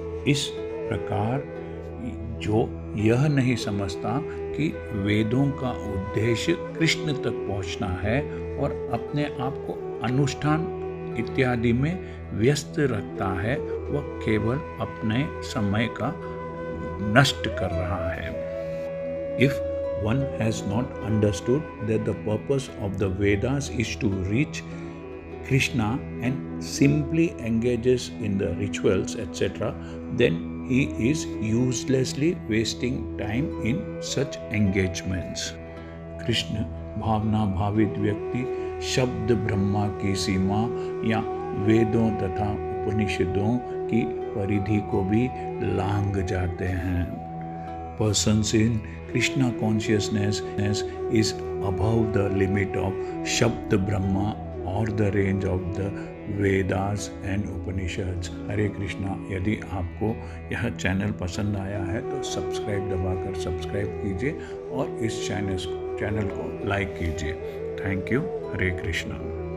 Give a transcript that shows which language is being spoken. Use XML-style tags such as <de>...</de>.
<hi>इस प्रकार जो यह नहीं समझता कि वेदों का उद्देश्य कृष्ण तक पहुंचना है, और अपने आप को अनुष्ठान इत्यादि में व्यस्त रखता है, वह केवल अपने समय का नष्ट कर रहा है।</hi> <en>If one has not understood that the purpose of the Vedas is to reach Krishna and simply engages in the rituals, etc., then he is uselessly wasting time in such engagements.</en> <hi>Krishna भावना भावित व्यक्ति शब्द ब्रह्मा की सीमा या वेदों तथा उपनिषदों की परिधि को भी लांघ जाते हैं।</hi> <en>Persons in Krishna consciousness is above the limit of Shabd Brahma or the range of the Vedas and Upanishads.</en> <hi>हरे कृष्णा। यदि आपको यह चैनल पसंद आया है तो सब्सक्राइब दबाकर सब्सक्राइब कीजिए और इस चैनल को लाइक कीजिए। Thank you. हरे कृष्णा।</hi>